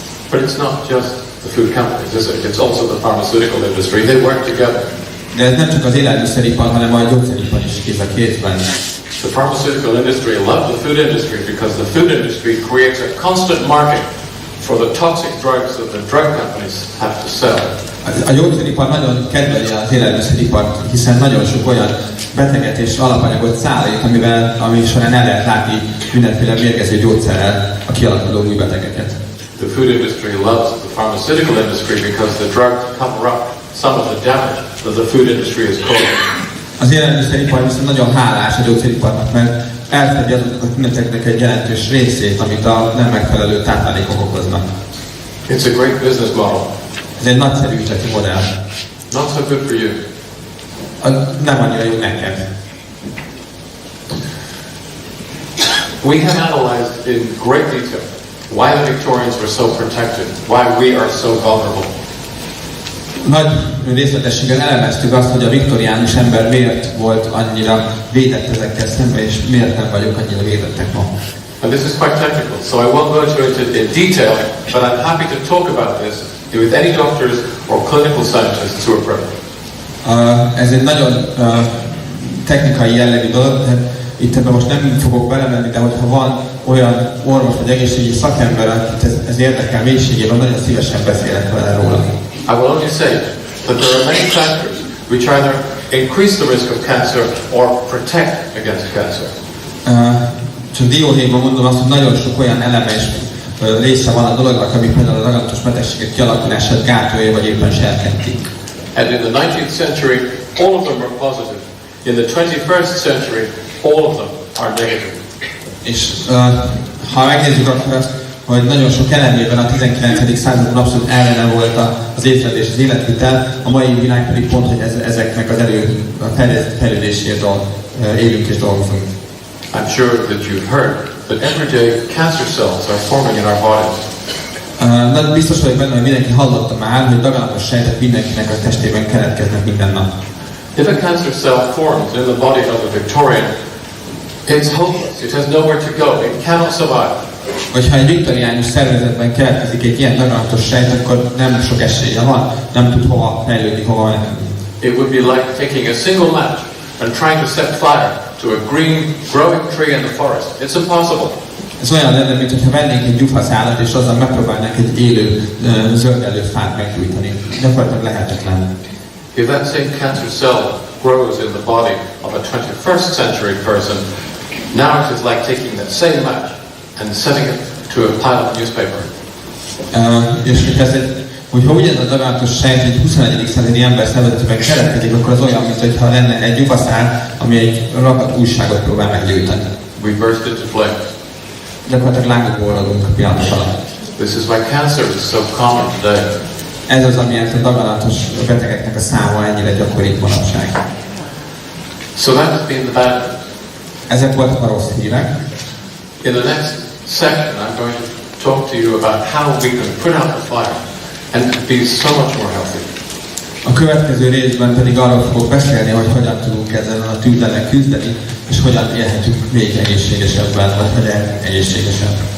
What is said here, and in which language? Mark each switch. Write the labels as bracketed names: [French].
[English] But it's not just the food companies, is it? It's also the pharmaceutical industry. They work together. [Hungarian] De ez nem csak az élelmiszeripar, hanem a gyógyszeripar is kéz a kézben. [English] The pharmaceutical industry loves the food industry because the food industry creates a constant market for the toxic drugs that the drug companies have to sell. [Hungarian] A gyógyszeripar nagyon kedveli az élelmiszeripart, hiszen nagyon sok olyan beteget és alapanyagot szállít, ami során el lehet látni mindenféle mérgező gyógyszerrel a kialakuló új betegeket. [English] The food industry loves the pharmaceutical industry because the drugs cover up some of the damage that the food industry is causing. [Hungarian] Az élelmiszeripar viszont nagyon hálás a gyógyszeriparnak, mert elfedi azoknak a tüneteknek egy jelentős részét, amit a nem megfelelő táplálékok okoznak. [English] It's a great business model. [Hungarian] Ez egy nagyszerű üzleti modell. [English] Not so good for you. [Hungarian] Nem annyira jó neked. [English] We have analyzed in great detail why the Victorians were so protected, why we are so vulnerable. [Hungarian] Nagy részletességgel elemeztük azt, hogy a viktoriánus ember miért volt annyira védett ezekkel szemben, és miért nem vagyunk annyira védettek ma. [English] And this is quite technical, so I won't go into it in detail, but I'm happy to talk about this with any doctors or clinical scientists who are present. [Hungarian] Ez egy nagyon technikai jellegű dolog, itt ebben most nem fogok belemenni, de hogyha van olyan orvos vagy egészségügyi szakember, akit ez érdekel mélységében, nagyon szívesen beszélek vele róla. [English] I will only say that there are many factors which either increase the risk of cancer or protect against cancer. [Hungarian] Csak dióhéjban mondom azt, hogy nagyon sok olyan eleme és része van a dolognak, ami például a daganatos betegségek kialakulását gátolja, vagy éppen serkenti. [English] And in the 19th century, all of them were positive. In the 21st century, all of them are negative. [Hungarian] És ha megnézzük akkor azt, hogy nagyon sok elemében a 19. században abszolút ellene volt az étkezés, az életvitel, a mai világ pedig pont, hogy ezeknek az fejlődéséért élünk és dolgozunk. [English] I'm sure that you've heard that every day cancer cells are forming in our bodies. [Hungarian] Biztos vagyok benne, hogy mindenki hallotta már, hogy daganatos sejtek mindenkinek a testében keletkeznek minden nap. [English] If a cancer cell forms in the body of a Victorian, it's hopeless. It has nowhere to go. It cannot survive. [Hungarian] Hogyha egy viktoriánus szervezetben keletkezik egy ilyen daganatos sejt, akkor nem sok esélye van, nem tud hova fejlődni, hova menni. [English] It would be like taking a single match and trying to set fire to a green, growing tree in the forest. It's impossible. [Hungarian] Ez olyan lenne, mintha vennénk egy gyufaszállat, és azzal megpróbálnánk egy élő, zöldelő fát meggyújtani. Gyakorlatilag lehetetlen. [English] If that same cancer cell grows in the body of a 21st century person, now it is like taking that same match and setting it to a pile of newspaper. [Hungarian] És ez egy Hogyha ugyanaz a daganatos sejt egy 21. századi ember szervezetében keletkezik, akkor az olyan, mintha lenne egy lyukaszár, ami egy rakat újságot próbál meggyújtani. [English] We burst into flames. [Hungarian] Gyakorlatilag lángokba orradunk pillanatok alatt. [English] This is why cancer is so common today. [Hungarian] Ez az, amiért a daganatos betegeknek a száma ennyire gyakori manapság. [English] So that's been the bad news. [Hungarian] Ezek voltak a rossz hírek. [English] In the next section, I'm going to talk to you about how we can put out the fire and be so much more healthy. [Hungarian] A következő részben pedig arról fogok beszélni, hogy hogyan tudunk ezzel a tűzzel küzdeni, és hogyan élhetünk még egészségesebben, vagy hogy egészségesebb.